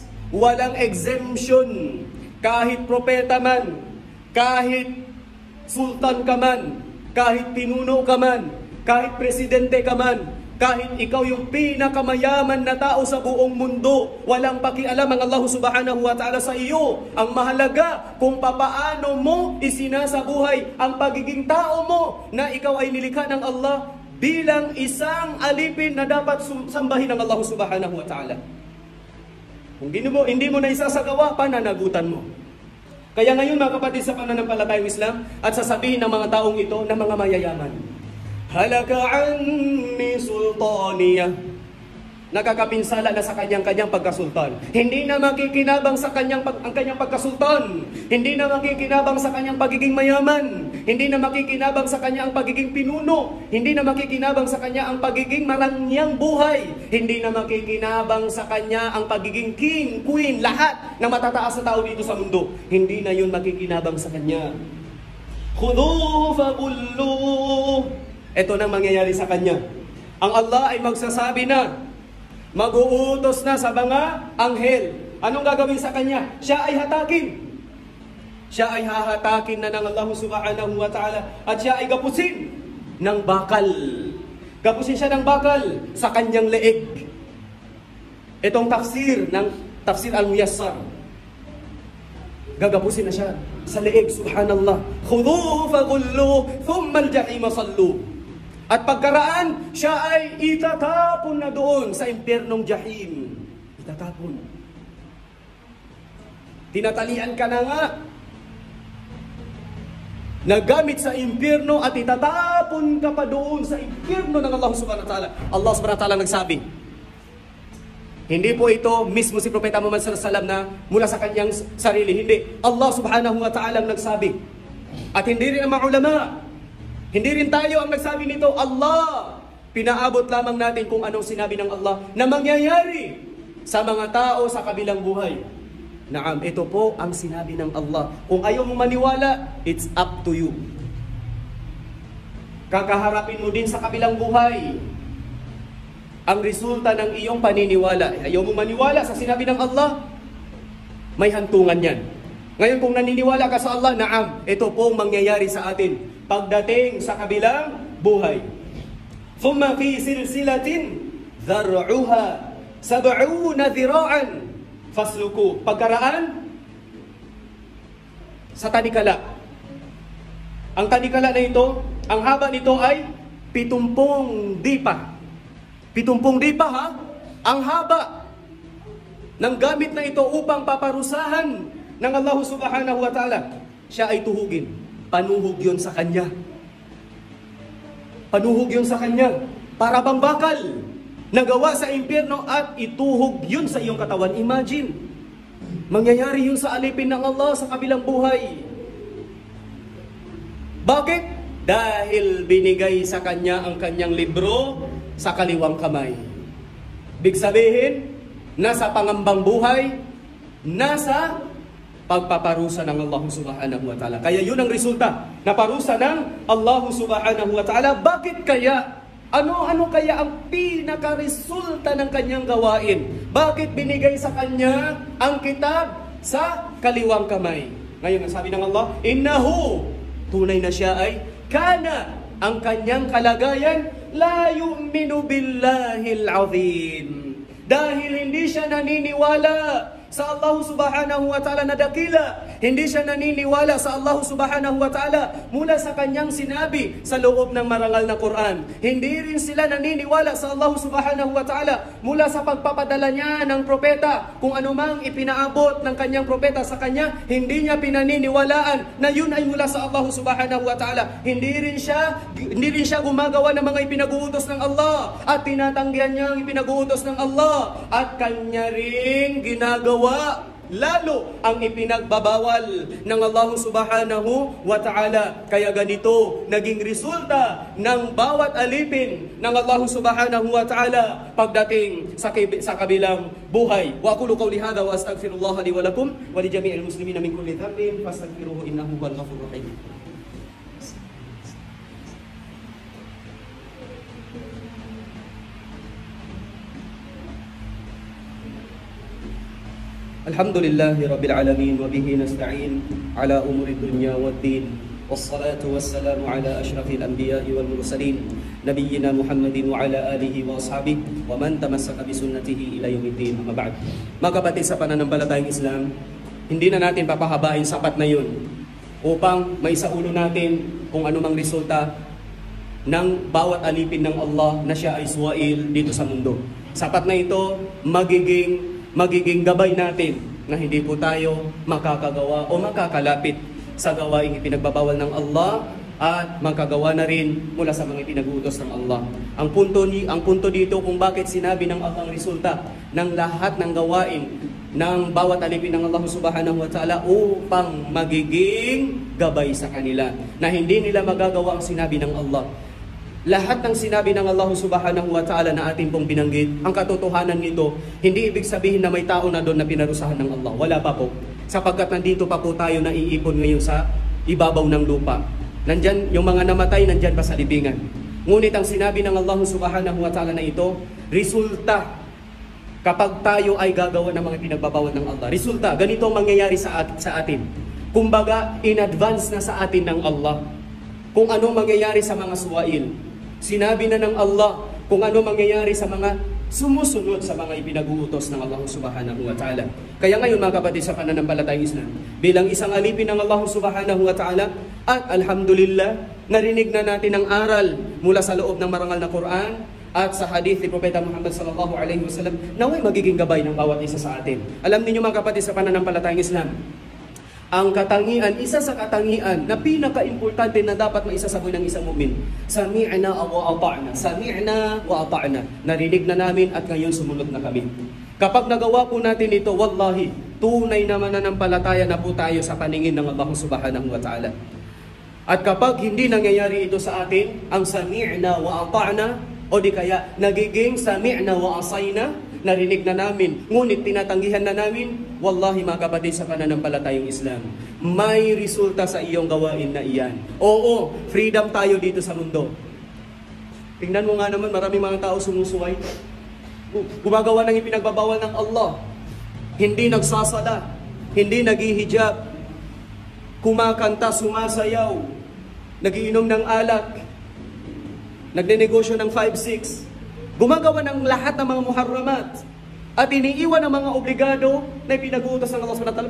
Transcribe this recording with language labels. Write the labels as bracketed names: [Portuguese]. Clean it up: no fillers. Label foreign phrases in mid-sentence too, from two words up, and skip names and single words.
[Filipino] Walang exemption. Kahit propeta man, kahit sultan ka man, kahit pinuno ka man, kahit presidente ka man, kahit ikaw yung pinakamayaman na tao sa buong mundo, walang pakialam ang Allah [Arabic] سبحانه وتعالى [Filipino] sa iyo. Ang mahalaga kung papaano mo isinasabuhay ang pagiging tao mo na ikaw ay nilikha ng Allah bilang isang alipin na dapat sambahin ng Allah [Arabic] سبحانه وتعالى. [Filipino] Kung hindi mo na isasagawa, pananagutan mo. Kaya ngayon, mga kapatid, sa pananampalatayang Islam, at sasabihin ng mga taong ito na mga mayayaman, [Arabic] هلك عني سلطانيه. [Filipino] Nakakapinsala na sa kanyang pagkasultan. Hindi na makikinabang sa ang kanyang pagkasultan. Hindi na makikinabang sa kanyang pagiging mayaman. Hindi na makikinabang sa kanyang pagiging pinuno. Hindi na makikinabang sa kanya ang pagiging marangyang buhay. Hindi na makikinabang sa kanya ang pagiging king, queen, lahat na matataas na tao dito sa mundo. Hindi na yun makikinabang sa kanya. [Arabic] خذوه فغلوه. [Filipino] Ito nang mangyayari sa kanya. Ang Allah ay magsasabi na, mag-uutos na sa mga anghel. Anong gagawin sa kanya? Siya ay hatakin. Siya ay hahatakin na ng Allah [Arabic] سبحانه وتعالى. [Filipino] At siya ay gapusin ng bakal. Gapusin siya ng bakal sa kanyang leeg. Itong tafsir al-Muyassar. Gagapusin na siya sa leeg, subhanallah. [Arabic] خذوه فغلوه, ثم الجحيم صلوه. [Filipino] At pagkaraan, siya ay itatapon na doon sa impyernong Jahim. Itatapon. Tinatalian ka na nga. Nagamit sa impyerno at itatapon ka pa doon sa impyerno ng Allah [Arabic] سبحانه وتعالى. الله سبحانه وتعالى [Filipino] nagsabi. Hindi po ito mismo si Propeta Muhammad [Arabic] صلى الله عليه وسلم [Filipino] na mula sa kanyang sarili. Hindi. [Arabic] الله سبحانه وتعالى [Filipino] nagsabi. At hindi rin ang mga ulama. Hindi rin tayo ang nagsabi nito, Allah. Pinaabot lamang natin kung anong sinabi ng Allah na mangyayari sa mga tao sa kabilang buhay. Naam, ito po ang sinabi ng Allah. Kung ayaw mo maniwala, [English] it's up to you. [Filipino] Kakaharapin mo din sa kabilang buhay ang resulta ng iyong paniniwala. Ayaw mo maniwala sa sinabi ng Allah, may hantungan yan. Ngayon kung naniniwala ka sa Allah, naam, ito po ang mangyayari sa atin. pagdating sa kabilang buhay. [Arabic] ثم في سلسلة ذرعها 70 ذراعا فاسلكوه. [Filipino] Pagkaraan sa tanikala. Ang tanikala na ito, ang haba nito ay 70 dipa. 70 dipa ha? Ang haba ng gamit na ito upang paparusahan ng Allah [Arabic] سبحانه وتعالى. [Filipino] Siya ay tuhugin. Panuhog yun sa kanya. Panuhog yun sa kanya. Para bang bakal nagawa sa impyerno at ituhog yun sa iyong katawan. Imagine, mangyayari yun sa alipin ng Allah sa kabilang buhay. Bakit? Dahil binigay sa kanya ang kanyang libro sa kaliwang kamay. Big sabihin, nasa pangambang buhay, nasa pagpaparusa ng Allah [Arabic] سبحانه وتعالى. [Filipino] Kaya yun ang resulta na parusa ng Allah [Arabic] سبحانه وتعالى. [Filipino] Bakit kaya? Ano kaya ang pinaka-resulta ng kanyang gawain? Bakit binigay sa kanya ang kitab sa kaliwang kamay? Ngayon, ang sabi ng Allah, innahu, tunay na siya ay kana, ang kanyang kalagayan, [Arabic] لا يؤمن بالله العظيم. [Filipino] Dahil hindi siya naniniwala sa Allah [Arabic] سبحانه وتعالى [Filipino] na dakila. Hindi siya naniniwala sa Allah [Arabic] سبحانه وتعالى [Filipino] mula sa kanyang sinabi sa loob ng marangal na Quran. Hindi rin sila naniniwala sa Allah [Arabic] سبحانه وتعالى [Filipino] mula sa pagpapadala niya ng propeta. Kung anumang ipinaabot ng kanyang propeta sa kanya, hindi niya pinaniniwalaan na yun ay mula sa Allah [Arabic] سبحانه وتعالى. [Filipino] Hindi rin siya gumagawa ng mga ipinag-uutos ng Allah at tinatanggihan niya ang ipinag-uutos ng Allah at kanya rin ginagawa lalo ang ipinagbabawal ng Allah [Arabic] سبحانه وتعالى. [Filipino] Kaya ganito naging resulta ng bawat alipin ng Allah [Arabic] سبحانه وتعالى [Filipino] pagdating sa kabilang buhay. [Arabic] وأقول قولي هذا وأستغفر الله لي ولكم ولجميع المسلمين من كل ذنب فاستغفروه إنه هو الغفور الرحيم. الحمد لله رب العالمين وبه نستعين على أمور الدنيا والدين والصلاة والسلام على أشرف الأنبياء والمرسلين نبينا محمد وعلى آله وأصحابه ومن تمسك بسنته إلى يوم الدين. أما بعد. [Filipino] Mga kapatid sa pananampalatayang Islam, hindi na natin papahabain, sapat na yun upang maisaulo natin kung anumang resulta ng bawat alipin ng Allah na siya ay suwail dito sa mundo. Sapat na ito, magiging gabay natin na hindi po tayo makakagawa o makakalapit sa gawaing ipinagbabawal ng Allah at magkagawa na rin mula sa mga ipinag-uutos ng Allah. Ang punto dito kung bakit sinabi ng Allah ang resulta ng lahat ng gawain ng bawat alipin ng Allah [Arabic] سبحانه وتعالى [Filipino] upang magiging gabay sa kanila na hindi nila magagawa ang sinabi ng Allah. Lahat ng sinabi ng Allah [Arabic] سبحانه وتعالى [Filipino] na ating pong binanggit, ang katotohanan nito, hindi ibig sabihin na may tao na doon na pinarusahan ng Allah. Wala pa po. Sapagkat nandito pa po tayo na iipon ngayon sa ibabaw ng lupa. Nandyan, yung mga namatay, nandyan pa sa libingan. Ngunit ang sinabi ng Allah [Arabic] سبحانه وتعالى [Filipino] na ito, resulta kapag tayo ay gagawa ng mga pinagbabawal ng Allah. Resulta, ganito ang mangyayari sa atin. Kumbaga, [English] in advance [Filipino] na sa atin ng Allah kung anong mangyayari sa mga suwail. Sinabi na ng Allah kung ano mangyayari sa mga sumusunod sa mga ipinag-uutos ng Allah [Arabic] سبحانه وتعالى. [Filipino] Kaya ngayon mga kapatid sa pananampalatayang Islam, bilang isang alipin ng Allah [Arabic] سبحانه وتعالى, [Filipino] at alhamdulillah, narinig na natin ang aral mula sa loob ng marangal na Quran at sa hadith ni Propeta Muhammad [Arabic] صلى الله عليه وسلم, [Filipino] naway magiging gabay ng bawat isa sa atin. Alam niyo mga kapatid sa pananampalatayang Islam, ang katangian, isa sa katangian na pinaka-importante na dapat maisasabi ng isang mu'min, [Arabic] سمعنا وأطعنا. سمعنا وأطعنا. [Filipino] Narinig na namin at ngayon sumunod na kami. Kapag nagawa po natin ito, wallahi, tunay na mananampalataya na po tayo sa paningin ng Allah [Arabic] سبحانه وتعالى. [Filipino] At kapag hindi nangyayari ito sa atin, ang [Arabic] سمعنا وأطعنا, [Filipino] o di kaya nagiging [Arabic] سمعنا وعصينا, [Filipino] narinig na namin, ngunit tinatanggihan na namin, wallahi mga kapatid sa pananampalatayang Islam, may resulta sa iyong gawain na iyan. Oo, freedom tayo dito sa mundo. Tingnan mo nga naman, maraming mga tao sumusuway. Gumagawa ng ipinagbabawal ng Allah. Hindi nagsasala, hindi naghihijab, kumakanta, sumasayaw, nagiinom ng alak, nagnenegosyo ng 5-6, gumagawa ng lahat ng mga muharramat, at iniiwan ang mga obligado na ipinag-uutos ng Allah SWT.